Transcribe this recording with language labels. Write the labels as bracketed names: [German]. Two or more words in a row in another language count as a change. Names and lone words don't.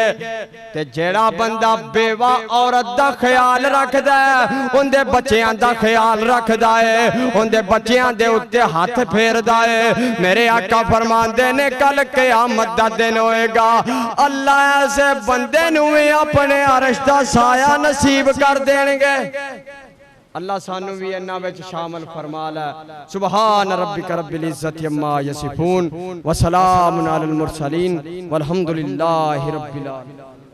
[Punjabi] تے جیہڑا بندہ بیوہ عورت دا خیال رکھدا ہے اوہندے بچیاں دا خیال رکھدا ہے اوہندے بچیاں دے اتے ہاتھ پھیردا ہے میرے آقا فرماندے نے کل قیامت دا دن ہوئے گا اللہ ایسے بندے نوں بھی اپنے عرش دا سایہ نصیب کر دینگے. اللہ سانوں بھی انہاں وچ شامل فرما لے. [Arabic] سبحان ربك رب العزة عما يصفون وسلام على المرسلين والحمد لله رب العالمين.